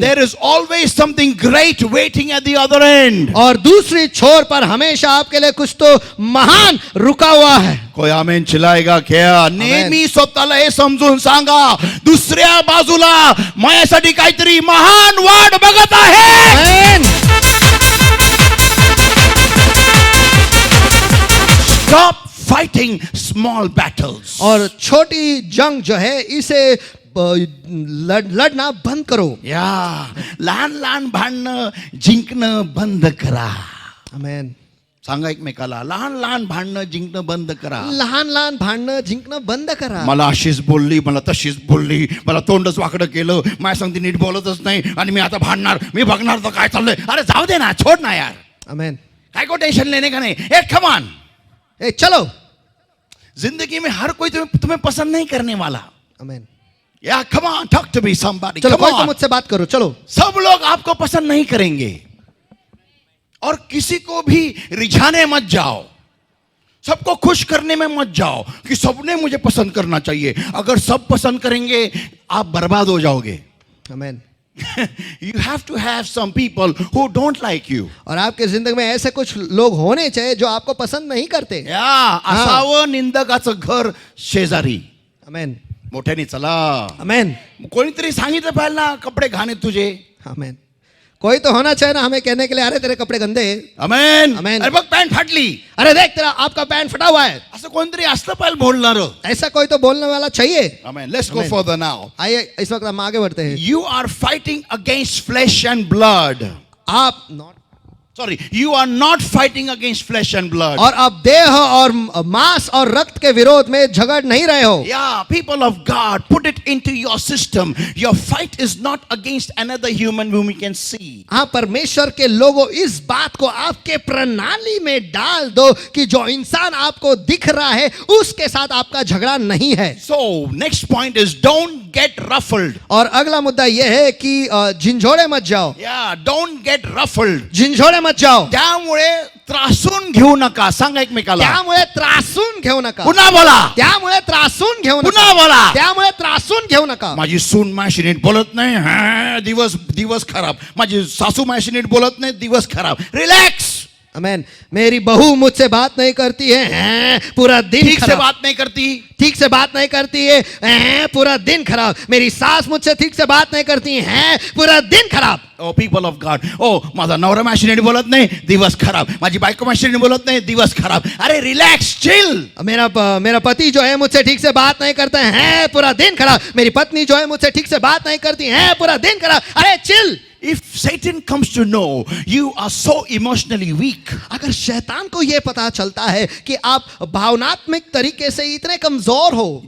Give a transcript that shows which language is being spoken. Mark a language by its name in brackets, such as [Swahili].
[English] There is always something great waiting at the other end. [Hindi] और दूसरी छोर पर हमेशा आपके लिए कुछ तो महान रुका हुआ है. कोई आमेन चिल्लाएगा क्या? [Marathi] नेहमी स्वतःला हे समजून सांगा, दुसऱ्या बाजूला माझ्यासाठी काहीतरी महान वाट बघत आहे. आमेन. [English] Stop fighting small battles. [Hindi] और छोटी जंग जो है इसे लड़ना बंद करो. [Marathi] या लहान लहान भांडणं जिंकणं बंद करा. आमेन. सांगा एकमेकाला, लहान लहान भांडणं जिंकणं बंद करा. लहान लहान भांडणं जिंकणं बंद करा. मला अशीच बोलली, मला तशीच बोलली, मला तोंडच वाकडं केलं, माझ्या सांगते नीट बोलतच नाही आणि मी आता भांडणार, मी बघणार तर काय चाललंय. अरे जाऊ दे ना, [Hindi] छोड ना यार. [Marathi] आमेन. [Hindi] काय को टेंशन लेने का नहीं. [English] ए come on. [Hindi] ए चलो. जिंदगी में हर कोई तुम्हें पसंद नहीं करने वाला. आमेन. [English] या come on, talk to me somebody. [Hindi] चलो [English] come [Hindi] कोई तो [English] On. [Hindi] मुझसे बात करो. चलो. सब लोग आपको पसंद नहीं करेंगे और किसी को भी रिझाने मत जाओ. सबको खुश करने में मत जाओ कि सबने मुझे पसंद करना चाहिए. अगर सब पसंद करेंगे आप बर्बाद हो जाओगे. आमेन. [English] You have to have some people who don't like you. [Hindi] और आपके जिंदगी में ऐसे कुछ लोग होने चाहिए जो आपको पसंद नहीं करते. [Marathi] या असावं निंदकाचं घर शेजारी. आमेन. मोठ्याने चला. आमेन. कोणीतरी सांगितलं पाहिजे ना, कपडे घाण आहेत तुझे. आमेन. [Hindi] कोई तो होना चाहिए ना हमें कहने के लिए, अरे तेरे कपडे गंदे हैं. अमेन. आमेन. [Marathi] अरे बघ पॅन्ट फाटली. [Hindi] अरे देख तेरा आपका पैंट फटा हुआ है. [Marathi] असं कोणतरी असलं पाहिजे बोलणार. [Hindi] ऐसा कोई तो बोलने वाला चाहिए. [English] Amen. Let's go Amen. further now. [Hindi] आइए इस वक्त हम आगे बढ़ते हैं. [English] You are fighting against flesh and blood. [Hindi] आप [English] You are not fighting against flesh and blood. [Hindi] और आप देह और मांस और रक्त के विरोध में झगड़ नहीं रहे हो. [English] Yeah, people of God, put it into your system. Your fight is not against another human whom you can see. [Hindi] हाँ, परमेश्वर के लोगों इस बात को आपके प्रणाली में डाल दो कि जो इंसान आपको दिख रहा है उसके साथ आपका झगड़ा नहीं है. [English] So, next point is don't get ruffled. [Hindi] और अगला मुद्दा यह है कि झिंझोड़े मत जाओ. [English] Yeah, don't get ruffled. [Hindi] झिंझोड़े मत जाओ. [Marathi] त्यामुळे त्रासून घेऊ नका. सांगा एकमेकाला. त्यामुळे त्रासून घेऊ नका. पुन्हा बोला. त्यामुळे त्रासून घेऊ नका. पुन्हा बोला. त्यामुळे त्रासून घेऊ नका. माझी सून माझ्याशी नीट बोलत नाही, हा दिवस खराब. माझी सासू माझ्याशी नीट बोलत नाही, दिवस खराब. रिलॅक्स. आमेन. [Hindi] मेरी बहू मुझसे बात नहीं करती है, पूरा दिन ठीक से खराब. बात नहीं करती. ठीक से बात नहीं करती है, पूरा दिन खराब. मेरी सास मुझसे ठीक से बात नहीं करती है, पूरा दिन खराब. [English] O people of God, [Marathi] ओ माझा नवरा माझ्याशी नीट बोलत नाही, दिवस खराब. माझी बायको माझ्याशी नीट बोलत नाही, दिवस खराब. अरे रिलॅक्स, चिल. [Hindi] मेरा पति जो है मुझसे ठीक से बात नहीं करते हैं, पूरा दिन खराब. मेरी पत्नी जो है मुझसे ठीक से बात नहीं करती है, पूरा दिन खराब. अरे chill. [English] If Satan comes to know you are so emotionally weak, [Hindi] अगर शैतान को यह पता चलता है कि आप भावनात्मक तरीके से इतने कमजोर हो,